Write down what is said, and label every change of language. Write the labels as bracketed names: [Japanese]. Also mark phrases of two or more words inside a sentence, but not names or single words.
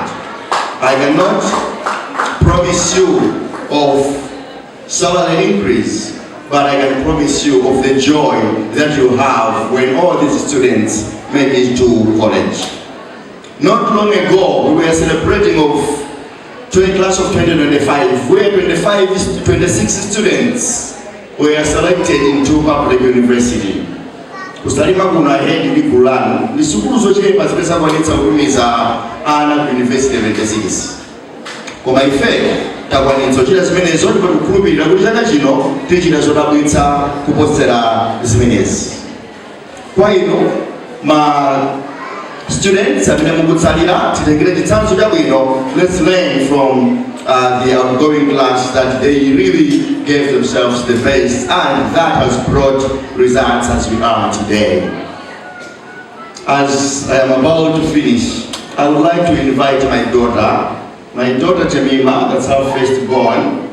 [English] I cannot promise you of salary increase, but I can promise you of the joy that you have when all these students make it to college. Not long ago, we were celebrating of class of 2025, where 26 students were selected into public university. [Nyanja] Kusalima kuna head di kulano, ni sukulu zote pasipesa kwanitsa ukumiza ana university 26. Koma ife, takwanitsa chila zimene zote patukulumbira kuti chaka chino tichita zodabwitsa kuposera zimenezi. Kwa ino, ma students amene mukutsalira titengere chitsanzo chabwino. [English] Let's learn from the outgoing class that they really gave themselves the best, and that has brought results as we are today. As I am about to finish, I would like to invite my daughter Jemima, that's our firstborn.